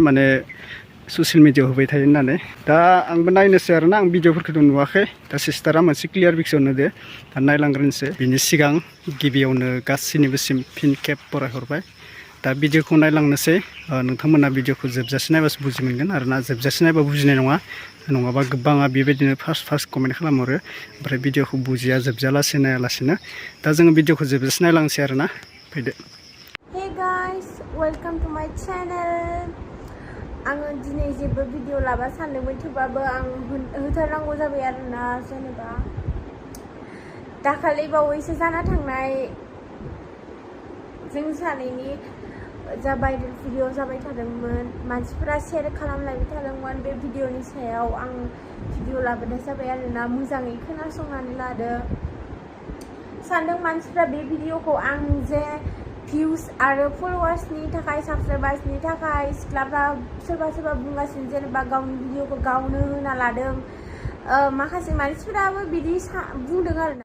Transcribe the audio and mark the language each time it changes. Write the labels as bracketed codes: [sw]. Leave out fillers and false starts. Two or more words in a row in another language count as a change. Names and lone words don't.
[brx] माने [en] social media [brx] होबाय थायो होननानै दा आंबो नायनोसै आरोना आं भिडिअफोरखौथ' नुवाखै दा सिस्टारा मोनसे क्लियार फिक्सन होदो दा नायलांग्रोनोसै बिनि सिगां गिबियावनो गासैनिबोसिम फिन खेब फरायहरबाय दा भिडिअखौ नायलांनोसै नोंथांमोना भिडिअखौ जोबजासे नायबासो बुजि मोनगोन आरोना जोबजासे नायबा बुजिनाय नङा नङाबा गोबाङा बेबायदिनो [en] first comment [brx] खालामहरो ओमफ्राय भिडिअखौ बुजिया जोबजालासे नायालासिनो दा जोङो भिडिअखौ जोबजासे नायलांसै आरोना फैदो [en] Hey guys, welcome to my channel. [brx] आङो दिनै जेबो भिडिअ लाबा सानदोंमोन थेवबाबो आं होथारनांगौ जाबाय आरोना जेनेबा दाखालि बावैसो जाना थांनाय जों सानैनि जा [en] viral video [brx] जाबाय थादोंमोन मानसिफोरा शेयार खालामलायबाय थादोंमोन बे भिडिअनि सायाव आं भिडिअ लाबोनाय जाबाय आरोना मोजाङै खोनासंनानै लादो सानदों मानसिफ्रा बे भिडिअखौ आं जे भिउस आरो फलोवार्सनि थाखाय साबसक्राइबार्सनि थाखाय सिख्लाफ्रा सोरबा बुंगासिनो जेनेबा गावनि भिडिअखौ गावनो होना लादों माखासे मानसिफोराबो बिदि बुंदों आरोना